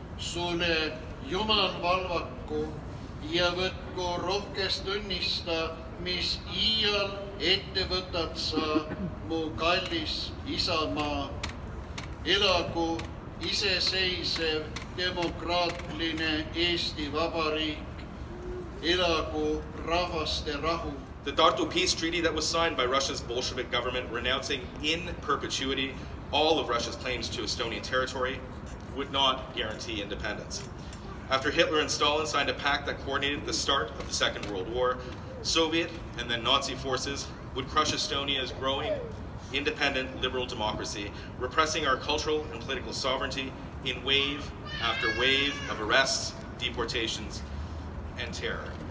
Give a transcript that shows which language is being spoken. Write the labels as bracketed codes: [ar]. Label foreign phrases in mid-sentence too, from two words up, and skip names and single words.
[et] Sulle Jumal valvaku ja võtku rohkest õnnista mis iial ette võtad sa, mu kallis isamaa. Elagu iseseisev demokraatline Eesti Vabariik. Elagu rahvaste rahu. [en] The Tartu Peace Treaty that was signed by Russia's Bolshevik government renouncing in perpetuity all of Russia's claims to Estonian territory would not guarantee independence. After Hitler and Stalin signed a pact that coordinated the start of the Second World War, Soviet and then Nazi forces would crush Estonia's growing, independent, liberal democracy, repressing our cultural and political sovereignty in wave after wave of arrests, deportations, and terror.